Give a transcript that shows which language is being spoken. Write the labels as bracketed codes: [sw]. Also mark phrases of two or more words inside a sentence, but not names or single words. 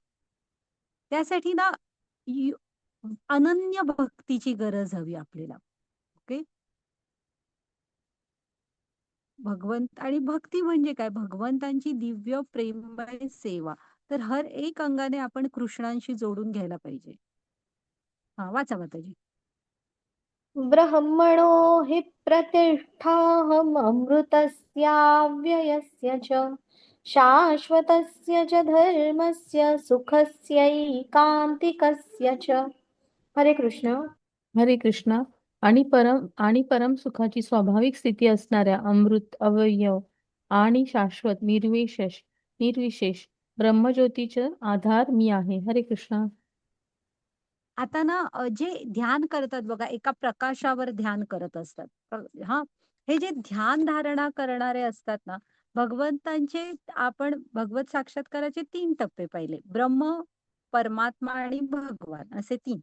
[mr] त्यासाठी ना यु अनन्य भक्तीची गरज हवी आपल्याला. ओके. भगवंत आणि भक्ती म्हणजे काय? भगवंतांची दिव्य प्रेममय सेवा. तर हर एक अंगाने आपण कृष्णांशी जोडून घ्यायला पाहिजे. हां, वाचा माताजी. [sa] ब्रह्मणो हि प्रतिष्ठाहममृतस्याव्ययस्य च शाश्वतस्य च धर्मस्य सुखस्यैकान्तिकस्य च. [mr] हरे कृष्ण. हरे कृष्णा. आणि परम सुखाची स्वाभाविक स्थिती असणाऱ्या अमृत, अवयव आणि शाश्वत निर्विशेष ब्रह्मज्योतीचे आधार मी आहे. हरे कृष्णा. आता ना जे ध्यान करतात बघा, एका प्रकाशावर ध्यान करत असतात. हां, हे जे ध्यान धारणा करणारे असतात ना, भगवंतांचे आपण भगवत साक्षात्काराचे 3 टप्पे पाहिले. ब्रह्म, परमात्मा आणि भगवान असे 3.